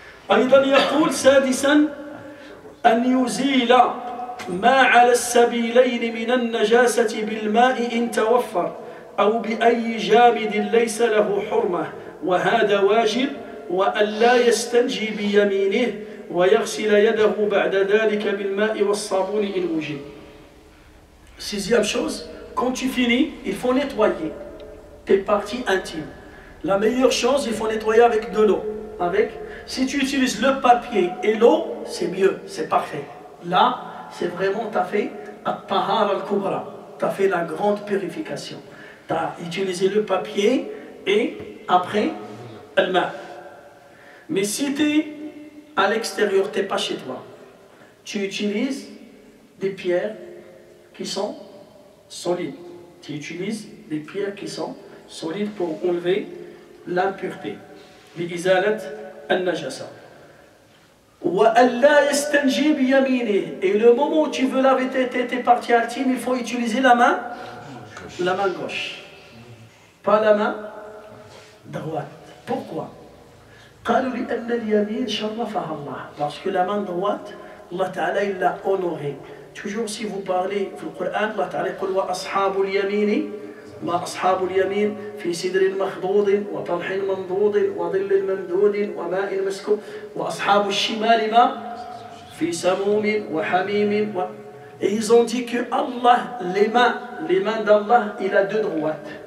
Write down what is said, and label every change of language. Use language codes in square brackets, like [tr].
[ar] أيضا يقول سادسا أن يزيل ما على السبيلين من النجاسة بالماء إن توفر أو بأي جامد ليس له حرمة وهذا واجب وأن لا يستنجي بيمينه ويغسل يده بعد ذلك بالماء والصابون إن وجد. [fr] Sixième chose, quand tu finis, il faut nettoyer tes parties intimes. La meilleure chose, il faut nettoyer avec de l'eau. Si tu utilises le papier et l'eau, c'est mieux, c'est parfait. Là, c'est vraiment, tu as fait [ar] at-tahara al-kubra, [fr] tu as fait la grande purification. Tu as utilisé le papier et après, [ar] al-ma. [fr] Mais si tu es à l'extérieur, tu n'es pas chez toi, tu utilises des pierres qui sont solides. Tu utilises des pierres qui sont solides pour enlever l'impureté. [ar] بإزالة النجاسة. وألا يستنجي بيمينه. [fr] Et le moment où tu veux laver tes parties intimes, il faut utiliser la main gauche, pas la main droite. Pourquoi? [ar] قالوا لأن اليمين شرفها الله. [fr] Parce que la main droite, Allah Ta'ala il l'a honorée. Toujours si vous parlez dans le Coran, Allah Ta'ala dit [ar] وأصحاب اليمين ما أصحاب اليمين في سدر مخضود وطلح منضود وظل ممدود وماء مسكوب وأصحاب الشمال ما في سموم وحميم [fr] Et ils ont dit que Allah, les mains d'Allah, il a deux droites.